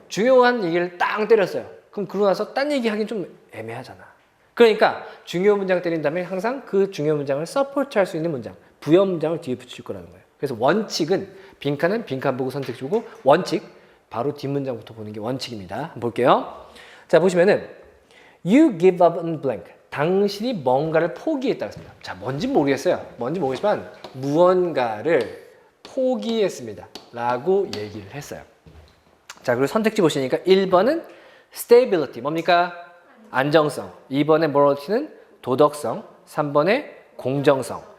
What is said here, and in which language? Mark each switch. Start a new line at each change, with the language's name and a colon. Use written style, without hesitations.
Korean: 중요한 얘기를 딱 때렸어요. 그럼 그러고 나서 딴 얘기하기는 좀 애매하잖아. 그러니까 중요 문장 때린 다음에 항상 그 중요 문장을 서포트할 수 있는 문장, 부여 문장을 뒤에 붙일 거라는 거예요. 그래서 원칙은 빈칸은 빈칸 보고 선택 주고 원칙 바로 뒷문장부터 보는 게 원칙입니다. 한번 볼게요. 자, 보시면은
English: You give up on blank.
Korean: 당신이 뭔가를 포기했다고 했습니다. 자, 뭔진 모르겠어요. 뭔지 모르겠지만 무언가를 포기했습니다. 라고 얘기를 했어요. 자, 그리고 선택지 보시니까 1번은 stability, 뭡니까? 안정성. 2번의 morality는 도덕성. 3번의 공정성.